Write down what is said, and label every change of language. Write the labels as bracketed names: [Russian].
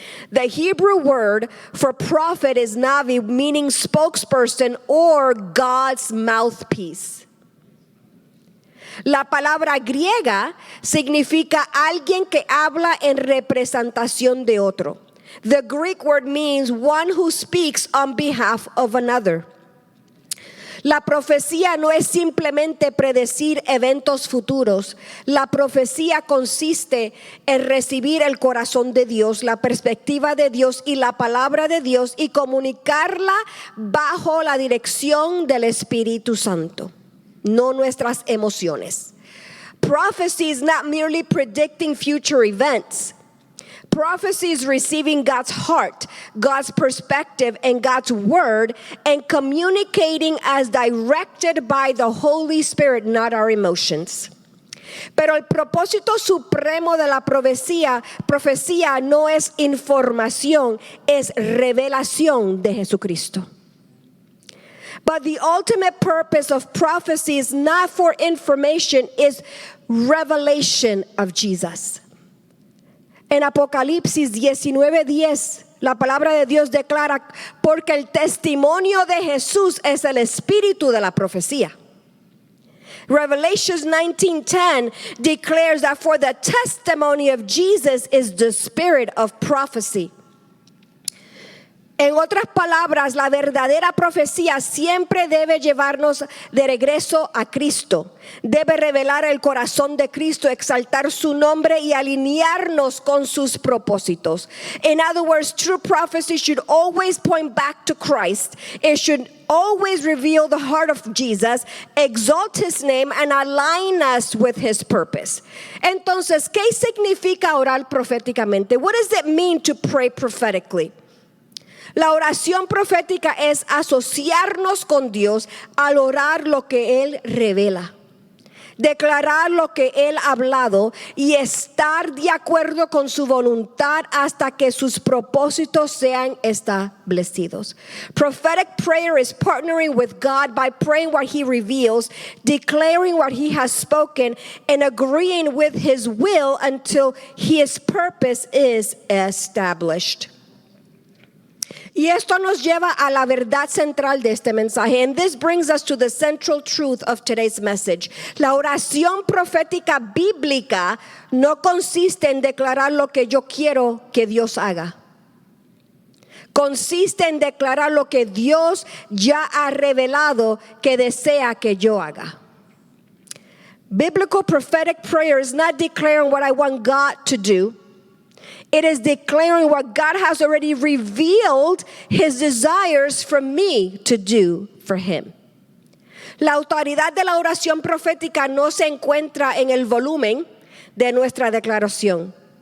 [English] The Hebrew word for prophet is navi, meaning spokesperson or God's mouthpiece. [Spanish] La palabra griega significa alguien que habla en representación de otro. [English] The Greek word means one who speaks on behalf of another. [Spanish] La profecía no es simplemente predecir eventos futuros. La profecía consiste en recibir el corazón de Dios, la perspectiva de Dios y la palabra de Dios y comunicarla bajo la dirección del Espíritu Santo, no nuestras emociones. [English] Prophecy is not merely predicting future events. Prophecy is receiving God's heart, God's perspective, and God's word, and communicating as directed by the Holy Spirit, not our emotions. [Spanish] Pero el propósito supremo de la profecía no es información, es revelación de Jesucristo. [English] But the ultimate purpose of prophecy is not for information, is revelation of Jesus. [Spanish] En Apocalipsis 19:10, la palabra de Dios declara, porque el testimonio de Jesús es el espíritu de la profecía. [English] Revelation 19:10 declares that for the testimony. testimony of Jesus is the spirit of prophecy. [Spanish] En otras palabras, la verdadera profecía siempre debe llevarnos de regreso a Cristo. Debe revelar el corazón de Cristo, exaltar su nombre y alinearnos con sus propósitos. [English] In other words, true prophecy should always point back to Christ. It should always reveal the heart of Jesus, exalt his name, and align us with his purpose. [Spanish] Entonces, ¿qué significa orar proféticamente? [English] What does it mean to pray prophetically? [Spanish] La oración profética es asociarnos con Dios al orar lo que Él revela, declarar lo que Él ha hablado y estar de acuerdo con su voluntad hasta que sus propósitos sean establecidos. [English] Prophetic prayer is partnering with God by praying what He reveals, declaring what He has spoken, and agreeing with His will until His purpose is established. [Spanish] Y esto nos lleva a la verdad central de este mensaje. [English] And this brings us to the central truth of today's message. [Spanish] La oración profética bíblica no consiste en declarar lo que yo quiero que Dios haga. Consiste en declarar lo que Dios ya ha revelado que desea que yo haga. [English] Biblical prophetic prayer is not declaring what I want God to do. It is declaring what God has already revealed his desires for me to do for him. [Spanish] La autoridad de la oración profética no se encuentra en el volumen de nuestra declaración.